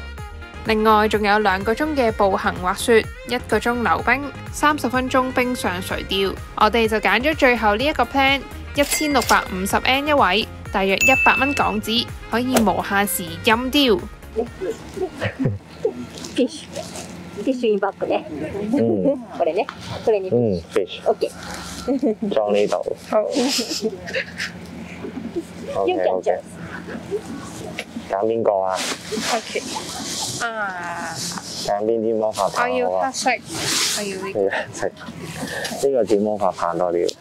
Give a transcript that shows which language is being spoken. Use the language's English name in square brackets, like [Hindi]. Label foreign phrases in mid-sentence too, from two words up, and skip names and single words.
[Cantonese] 另外仲有2個鐘嘅步行滑雪，1個鐘溜冰，30分鐘冰上垂釣。我哋就揀咗最後呢一個 plan，1650N 一位，大約100蚊港紙，可以無限時任釣。 [Japanese] fish バッグね。これね。これに。 fish。 OK。 [Cantonese] 裝呢度。好。 OK。揀邊個啊 OK。啊！揀邊啲魔法棒？我要黑色，我要呢個。食呢個似魔法棒多啲。